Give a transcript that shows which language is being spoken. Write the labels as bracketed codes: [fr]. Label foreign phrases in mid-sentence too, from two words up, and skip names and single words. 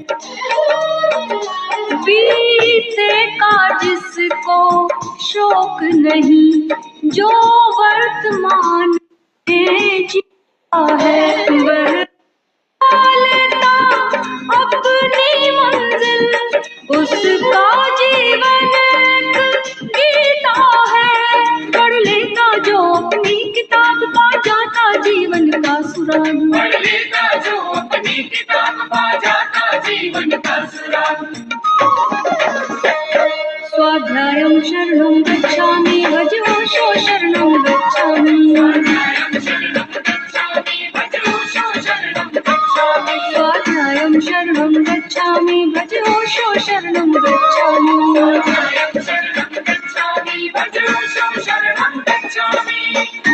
[hi] बीते का जिसको शौक नहीं, जो वर्तमान में जीता है, वह लेता अपनी मंजिल, उसका जीवन एक गीता है। पढ़ लेता जो अपनी किताब, पा जाता जीवन का सुराग। पढ़ लेता जो अपनी किताब, पा जाता जीवन का सुराग। [pi] स्वाध्यायं शरणं गच्छामि, भज ओशो शरणं गच्छामि। स्वाध्यायं शरणं गच्छामि, भज ओशो शरणं गच्छामि। स्वाध्यायं शरणं गच्छामि, भज ओशो शरणं गच्छामि। स्वाध्यायं शरणं गच्छामि, भज ओशो शरणं गच्छामि।